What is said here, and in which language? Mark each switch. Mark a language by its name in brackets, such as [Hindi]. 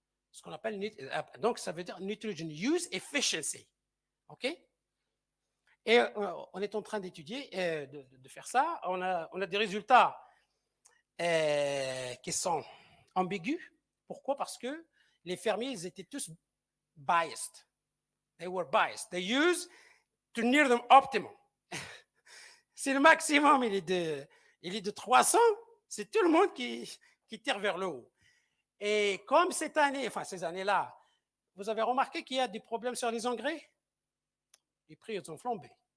[French] Ce qu'on appelle, donc ça veut dire nitrogen use efficiency. OK? Et on est en train d'étudier, de faire ça. On a des résultats qui sont ambigus. Pourquoi? Parce que les fermiers, ils étaient tous biased. [English] They were biased. They use to near them optimum. [French] Si le maximum il est de 300, c'est tout le monde qui tire vers le haut. Et comme ces années-là, vous avez remarqué qu'il y a des problèmes sur les engrais? Les prix ils ont flambé.